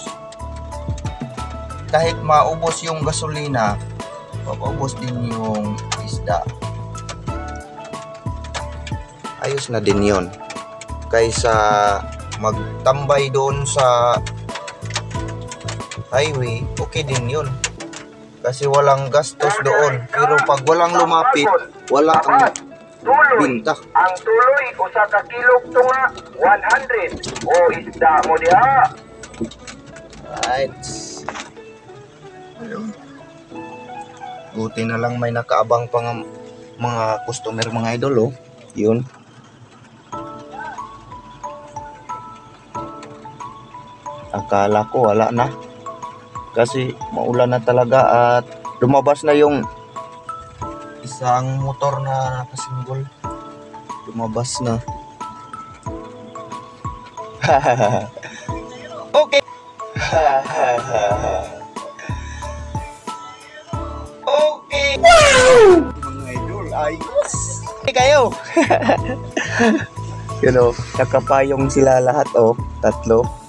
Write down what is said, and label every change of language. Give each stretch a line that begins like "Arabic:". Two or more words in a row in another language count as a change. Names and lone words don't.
Filipino: Kahit maubos yung gasolina, maubos din yung isda, ayos na din yon kaysa magtambay doon sa highway. Okay din yon kasi walang gastos doon, pero pag walang lumapit, wala kang binta.
Cebuano: Ang tuloy usa ka kilog tunga 100 o isda mo diha.
English: Right.
Filipino: Buti na lang may nakaabang pang mga customer mga idol, oh. Yun. Akala ko wala na kasi maulan na talaga at lumabas na yung isang motor na nakasinggol. Lumabas na. Okay. Okay. Mga idol, ayos. Okay kayo.
English: You know,
Filipino: nakapayong sila lahat, oh, tatlo.